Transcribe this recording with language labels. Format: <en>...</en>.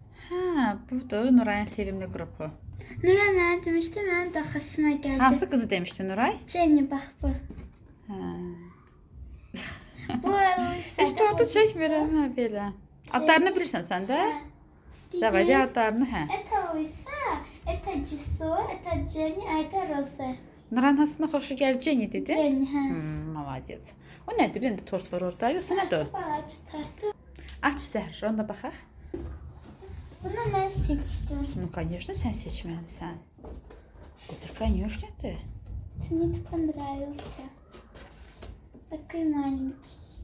<az>Hə, budur Nurayın sevimli qrupu. Nuray mənə demişdi, mənim də xoşuma gəldi. Hansı qızı demişdi Nuray? Jenny, bax bu. Hə. Bu Alisa. Heç tortu çəkmirəm, hə belə. Adlarını bilirsən sən də? Davay, de adlarını, hə.</az> <ru>Это Alisa, это Jisoo, это Jenny, а это Rose.</ru> <az>Nurayın hansına xoşu gəlir Jenny dedi? Jenny, hə.</az> <ru>Молодец.</ru> <az>O nədir? Bir də tort var orada, yoxsa nədir o? Balaca tortu. Aç Zəhra, onda baxaq. Bunu mən seçdim.</az> <ru>Ну, конечно,</ru> <az>sən seçməlisən.</az> <ru>Это, конечно, ты. Мне так понравился. Такой маленький.</ru>